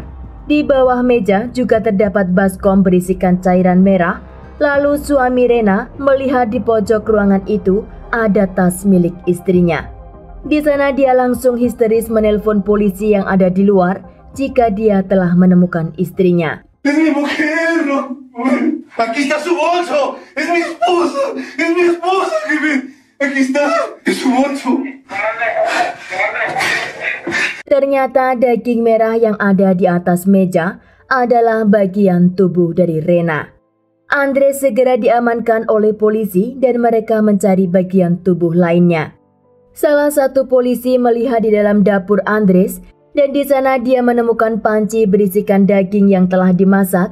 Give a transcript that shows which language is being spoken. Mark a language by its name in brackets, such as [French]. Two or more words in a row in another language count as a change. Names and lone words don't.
[Indonesian] Di bawah meja juga terdapat baskom berisikan cairan merah. Lalu suami Reina melihat di pojok ruangan itu ada tas milik istrinya. Di sana dia langsung histeris menelpon polisi yang ada di luar jika dia telah menemukan istrinya. [Spanish] Es mi mujer, no. Aquí está su bolso. Es mi esposa. Es mi esposa. Aquí está. Es su bolso. [Indonesian] Ternyata daging merah yang ada di atas meja adalah bagian tubuh dari Reina. Andres segera diamankan oleh polisi dan mereka mencari bagian tubuh lainnya. Salah satu polisi melihat di dalam dapur Andres dan di sana dia menemukan panci berisikan daging yang telah dimasak.